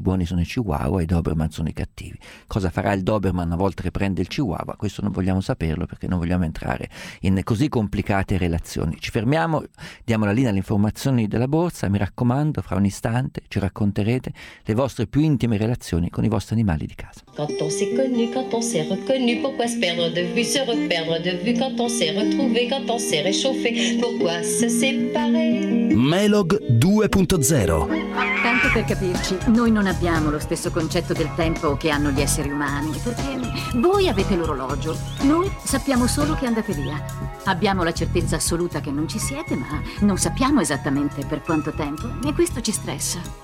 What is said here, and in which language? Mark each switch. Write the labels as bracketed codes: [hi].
[it] Buoni sono i Chihuahua e i Doberman sono i cattivi. Cosa farà il Doberman una volta che prende il Chihuahua? Questo non vogliamo saperlo, perché non vogliamo entrare in così complicate relazioni. Ci fermiamo, diamo la linea alle informazioni della borsa. Mi raccomando, fra un istante ci racconterete le vostre più intime relazioni con i vostri animali di casa. [fr] Quand on s'est connu, quand on s'est reconnu, pourquoi se perdre de vue, se reperdre de vue, quand on s'est retrouvé, quand on s'est réchauffé, pourquoi se séparer? [it] Melog 2.0. Tanto per capirci, noi non abbiamo lo stesso concetto del tempo che hanno gli esseri umani, perché voi avete l'orologio, noi sappiamo solo che andate via. Abbiamo la certezza assoluta che non ci siete, ma non sappiamo esattamente per quanto tempo, e questo ci stressa.